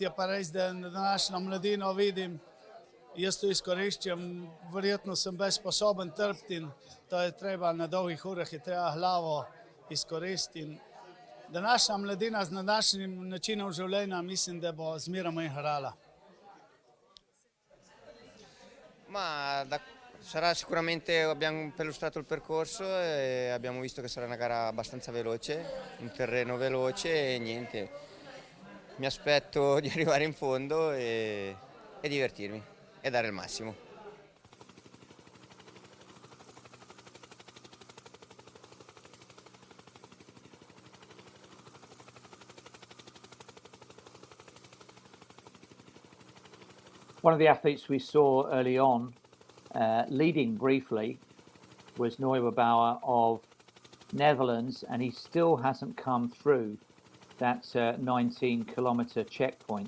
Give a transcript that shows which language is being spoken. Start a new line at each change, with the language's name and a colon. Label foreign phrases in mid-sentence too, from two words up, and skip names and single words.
Slovenian: Je pa res, da današnjo mladino vidim, jaz to izkoriščam, verjetno sem bolj sposoben trpiti in to je treba na dolgih urah, je treba glavo izkoristiti. Današnja mladina z današnjim načinom življenja mislim, da bo zmeraj manj hrala.
Italian: Ma sarà sicuramente, abbiamo perlustrato il percorso e abbiamo visto che sarà una gara abbastanza veloce, un terreno veloce e niente. Mi aspetto di arrivare in fondo e divertirmi e dare il massimo.
English: One of the athletes we saw early on, leading briefly, was Neugebauer of Netherlands, and he still hasn't come through that 19-kilometre checkpoint.